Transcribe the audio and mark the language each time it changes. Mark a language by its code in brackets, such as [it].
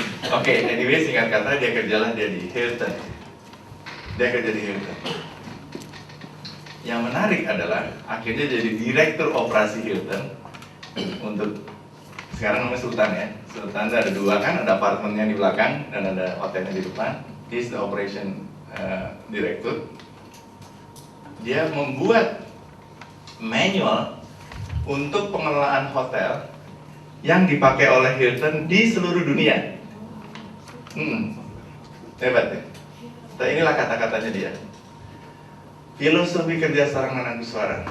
[id] Oke, anyway singkat kata dia kerjalah dia di Hilton. Dia kerja di Hilton. Yang menarik adalah akhirnya jadi direktur operasi Hilton untuk sekarang namanya Sultan ya. Sultan ada dua kan, ada apartemennya di belakang dan ada hotelnya di depan. [en] He's the operation director. [id] Dia membuat manual untuk pengelolaan hotel yang dipakai oleh Hilton di seluruh dunia. Hebat ya. Nah, inilah kata-katanya dia. Filosofi kerja seorang menantu suara.